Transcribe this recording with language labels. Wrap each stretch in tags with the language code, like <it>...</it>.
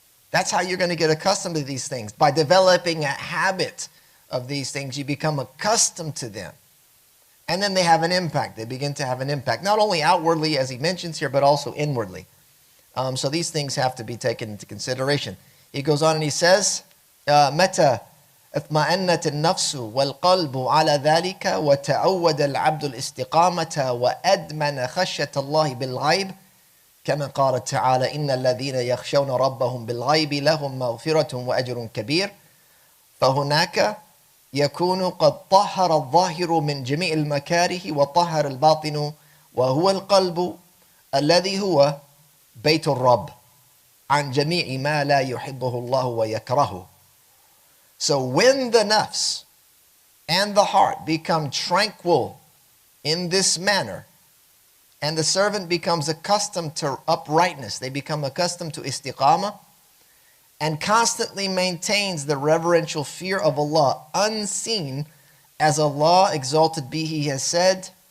<en>That's how you're going to get accustomed to these things. By developing a habit of these things, you become accustomed to them. And then they have an impact. They begin to have an impact, not only outwardly, as he mentions here, but also inwardly. So these things have to be taken into consideration. He goes on and he says,</en> <ar>متى اطمأنت النفس والقلب على ذلك وتعود العبد الاستقامة وأدمن خشية الله بالغيب كما قال تعالى إن الذين يخشون ربهم بالغيب لهم مغفرة وأجر كبير. فهناك يكون قد طهر الظاهر من جميع المكاره وطهر الباطن وهو القلب الذي هو بيت الرب عن جميع ما لا يحبه الله ويكرهه.</ar> <en>So when the nafs and the heart become tranquil in this manner, and the servant becomes accustomed to uprightness, they become accustomed to istiqamah, and constantly maintains the reverential fear of Allah unseen, as Allah exalted be He has said.</en>